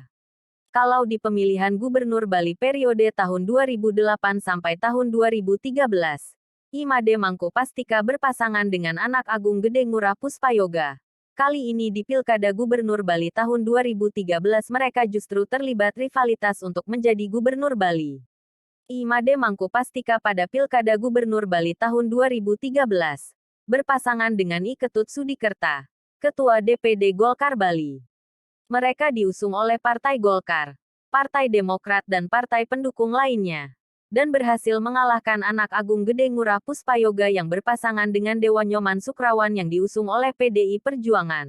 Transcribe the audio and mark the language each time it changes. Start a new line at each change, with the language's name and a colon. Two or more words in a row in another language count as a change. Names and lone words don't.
Indonesian: Kalau di pemilihan Gubernur Bali periode tahun 2008 sampai tahun 2013, Imade Mangku Pastika berpasangan dengan anak Agung Gede Ngurah Puspayoga. Kali ini di Pilkada Gubernur Bali tahun 2013 mereka justru terlibat rivalitas untuk menjadi Gubernur Bali. Imade Mangku Pastika pada Pilkada Gubernur Bali tahun 2013, berpasangan dengan I Ketut Sudikerta, Ketua DPD Golkar Bali. Mereka diusung oleh Partai Golkar, Partai Demokrat dan partai pendukung lainnya. dan berhasil mengalahkan anak Agung Gede Ngurah Puspayoga yang berpasangan dengan Dewa Nyoman Sukrawan yang diusung oleh PDI Perjuangan.